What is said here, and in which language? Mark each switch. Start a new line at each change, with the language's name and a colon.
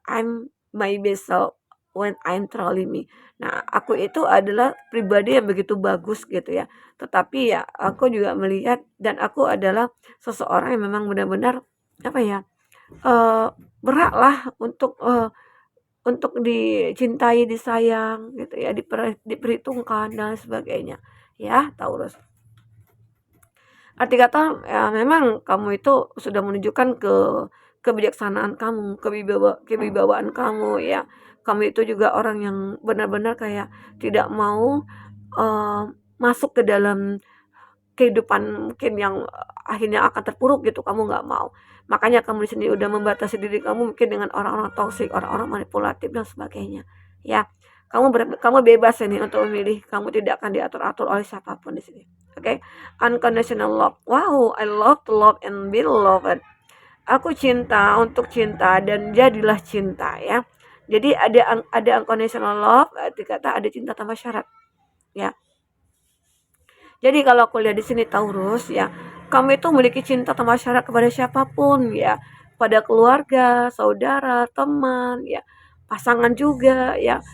English: I'm my best self when I'm truly me.
Indonesian: Nah, aku itu adalah pribadi yang begitu bagus gitu ya. Tetapi ya aku juga melihat dan aku adalah seseorang yang memang benar-benar apa ya? eh Berhak lah untuk dicintai, disayang gitu ya, diperhitungkan dan sebagainya. Ya, Taurus. Arti kata, ya memang kamu itu sudah menunjukkan kebijaksanaan kamu, kewibawaan kamu ya. Kamu itu juga orang yang benar-benar kayak tidak mau, eee, masuk ke dalam kehidupan mungkin yang akhirnya akan terpuruk gitu, kamu nggak mau. Makanya kamu di sini udah membatasi diri kamu mungkin dengan orang-orang toksik, orang-orang manipulatif dan sebagainya, ya. Kamu bebas ini untuk memilih, kamu tidak akan diatur-atur oleh siapapun di sini, oke?
English: Unconditional love. Wow, I love to love and be loved.
Indonesian: Aku cinta untuk cinta dan jadilah cinta ya. Jadi ada
English: unconditional love,
Indonesian: arti kata ada cinta tanpa syarat, ya. Jadi kalau aku lihat di sini Taurus ya, kamu itu memiliki cinta tanpa syarat kepada siapapun ya, pada keluarga, saudara, teman, ya, pasangan juga ya.